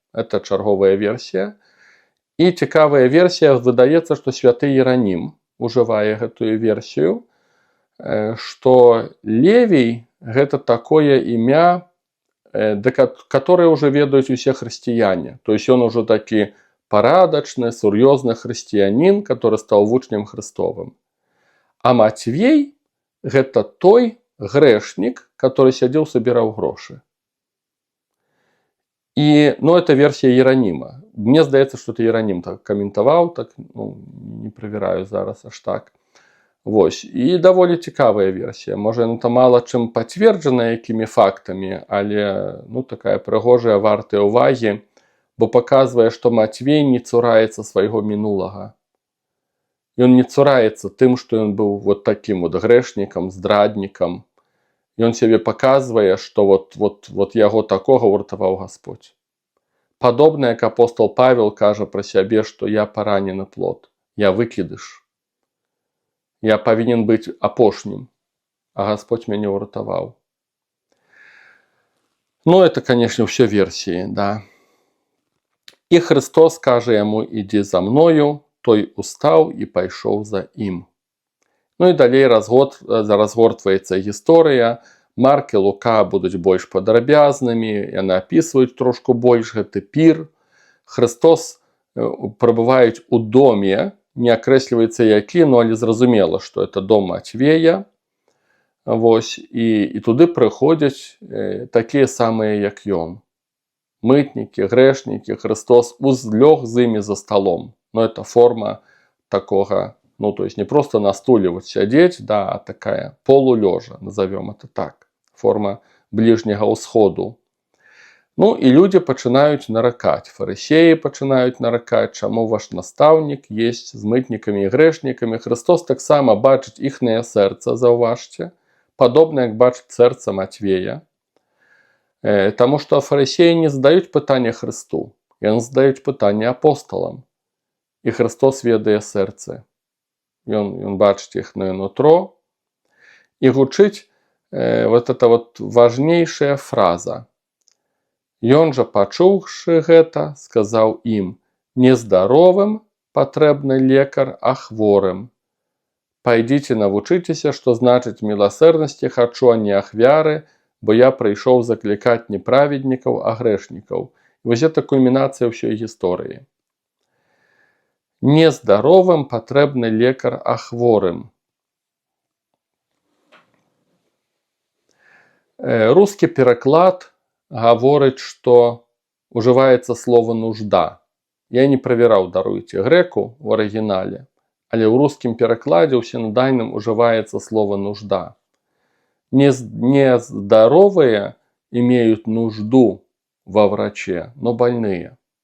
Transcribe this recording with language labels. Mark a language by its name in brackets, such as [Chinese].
[Belarusian] Это чарговая версія. І цікавая версія, выдаецца, што святы Іеранім ужывае гэтую версію, што Левій гэта такое імя, которое уже ведаюць усе хрысціяне. [Russian] То есть он уже [Belarusian] такі парадачны, сур'ёзны хрысціянін, который стаў вучнем Христовым. А Матвей гэта той грэшнік, который сядзеў, сабіраў грошы. І, ну, это версія Іераніма. Мне здаецца, што это Іеранім так каментаваў, так, ну, не правяраю зараз аж так. Вось. І даволі цікавая версія. Можа, яна там мала чым пацверджана якімі фактамі, але, ну, такая прыгожая, вартая ўвагі, бо паказвае, што Матвей не цураецца свайго мінулага. Ён не цураецца тым, што ён быў вот такім вот грэшнікам, здраднікам. Ён сябе паказвае, што вот яго такога ўратаваў Гасподзь. Падобна, як апостол Павел кажа пра сябе, што я паранены плод, я выкідыш. Я павінен быць апошнім, а Гасподзь мяне ўратаваў. Ну, [Russian] это, конечно, [Belarusian] ўсё версіі, да. І Христос кажа яму: «Ідзі за мною», той устаў і пайшоў за ім. Ну і далей разгортваецца гісторыя. Марк і Лука будуць больш падрабязнымі, яны апісваюць трошку больш гэты пір. Христос прабываюць у доме, не акрэсліваецца які, ну але зразумела, што это дом Матвея. Вось, і туды прыходзяць такія самыя, як ён. Мытнікі, грэшнікі, Христос узлёг з імі за сталом. Ну, это форма такога, ну, то есть не просто на стуле вот сядзець, да, а такая полулёжа, [Russian] назовем это так, [Belarusian] форма ближнего ўсходу. Ну, і людзі пачынаюць наракаць, фарысеі пачынаюць наракаць, чаму ваш настаўнік есть з мытнікамі і грэшнікамі. Христос таксама бачыць іхнае сэрца, заўважце, падобна, як бачыць сэрца Матвея. Таму што фарысеі не задаюць пытання Христу, яны задаюць пытанне апосталам. І Христос ведае сэрцы. Ён бачыць іхнае нутро. І гучыць вот эта вот важнейшая фраза. Ён жа, пачуўшы гэта, сказаў ім: «Нездаровым патрэбны лекар, а хворым. Пайдзіце, навучыцеся, што значыць міласэрнасці хачу, а не ахвяры, бо я прыйшоў заклікаць не праведнікаў, а грэшнікаў». І вось гэта кульмінацыя ўсёй гісторыі. Нездаровым патрэбны лекар, а хворым. Рускі пераклад гаворыць, што ўжываецца слова «нужда». Я не правяраў, даруйце, грэку ў арыгінале, але ў рускім перакладзе ў сінадальным ўжываецца слова «нужда». [Russian] Нездоровые имеют нужду во враче, но больные.